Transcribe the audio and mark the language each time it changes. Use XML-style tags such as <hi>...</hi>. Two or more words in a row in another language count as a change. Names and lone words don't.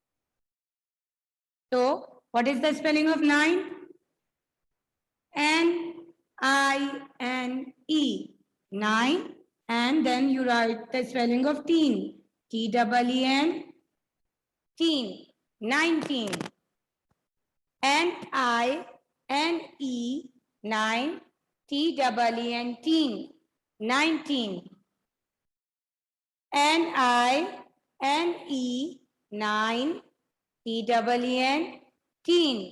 <en>So, what is the spelling of 9? N-I-N-E. 9. And then you write the spelling of teen. T-E-E-N. Teen. 19. N-I-N-E. 9. T-E-E-N. Teen. 19. N-I-N-E. 9. T-E-E-N. Teen.</en>